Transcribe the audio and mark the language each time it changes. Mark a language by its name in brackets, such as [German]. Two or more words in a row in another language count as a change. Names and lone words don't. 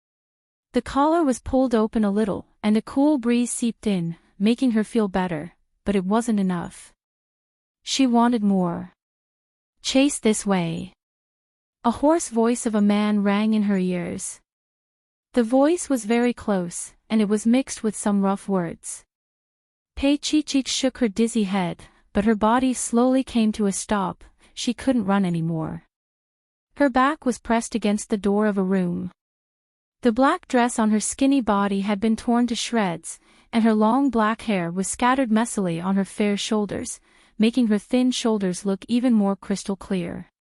[English] The collar was pulled open a little, and a cool breeze seeped in, making her feel better, but it wasn't enough. She wanted more. "Chase this way." A hoarse voice of a man rang in her ears. The voice was very close, and it was mixed with some rough words. Pei-Chi-Chi shook her dizzy head, but her body slowly came to a stop. She couldn't run anymore. Her back was pressed against the door of a room. The black dress on her skinny body had been torn to shreds, and her long black hair was scattered messily on her fair shoulders, making her thin shoulders look even more crystal clear.